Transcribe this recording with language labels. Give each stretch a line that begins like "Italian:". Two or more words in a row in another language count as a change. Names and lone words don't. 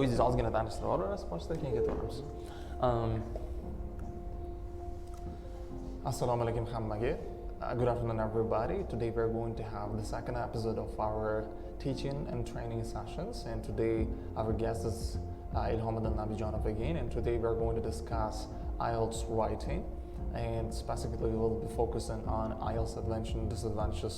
Uzbek: azgina tanishtirib boshida keyin ketaveramiz. Assalomu alaykum hammaga.
English: Good afternoon everybody. Today we're going to have the second episode of our teaching and training sessions, and today our guest is Ilhamiddin Nabijonov again, and today we're going to discuss IELTS writing, and specifically we'll be focusing on IELTS advantage and disadvantages.